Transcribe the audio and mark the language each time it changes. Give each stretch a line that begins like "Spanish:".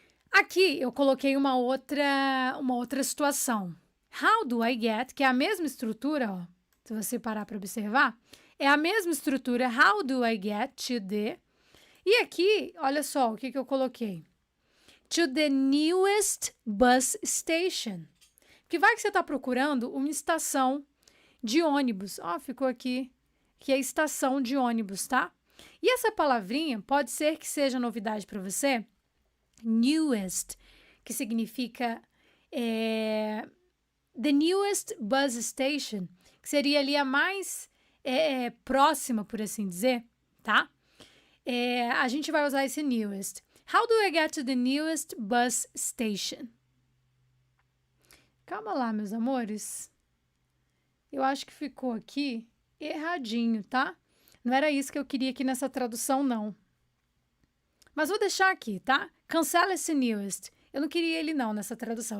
Portuguese: Aqui eu coloquei uma outra situação.
English: How do I get,
Portuguese: que é a mesma estrutura, ó, se você parar para observar, é a mesma estrutura.
English: How do I get to the...
Portuguese: E aqui, olha só o que eu coloquei.
English: To the newest bus station.
Portuguese: Porque vai que você está procurando uma estação de ônibus. Ó, ficou aqui, que é estação de ônibus, tá? E essa palavrinha pode ser que seja novidade para você. Newest, que significa
English: the newest bus station,
Portuguese: que seria ali a mais próxima, por assim dizer, tá? A gente vai usar esse newest.
English: How do I get to the newest bus station?
Portuguese: Calma lá, meus amores. Eu acho que ficou aqui erradinho, tá? Não era isso que eu queria aqui nessa tradução, não. Mas vou deixar aqui, tá? Cancela esse newest. Eu não queria ele não nessa tradução.